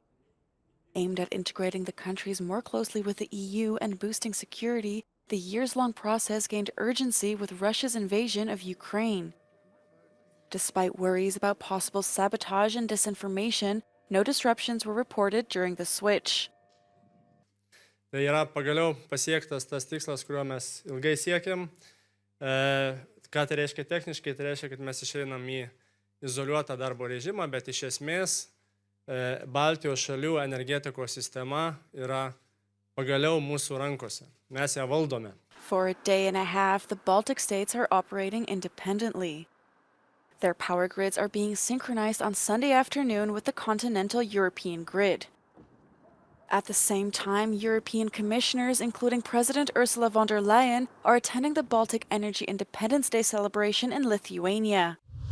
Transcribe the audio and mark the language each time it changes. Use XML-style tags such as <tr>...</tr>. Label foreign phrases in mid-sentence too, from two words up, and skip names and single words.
<en>Aimed at integrating the countries more closely with the EU and boosting security, the years-long process gained urgency with Russia's invasion of Ukraine. Despite worries about possible sabotage and disinformation, no disruptions were reported during the switch.</en> <lt>Tai yra pagaliau pasiektas tas tikslas, kuriuo mes ilgai siekiam. Ką tai reiškia techniškai? Tai reiškia, kad mes išeinam į izoliuotą darbo režimą, bet iš esmės Baltijos šalių energetikos sistema yra pagaliau mūsų rankose. Mes ją valdome.</lt> <en>For a day and a half, the Baltic states are operating independently. Their power grids are being synchronized on Sunday afternoon with the continental European grid. At the same time, European commissioners, including President Ursula von der Leyen, are attending the Baltic Energy Independence Day celebration in Lithuania.</en>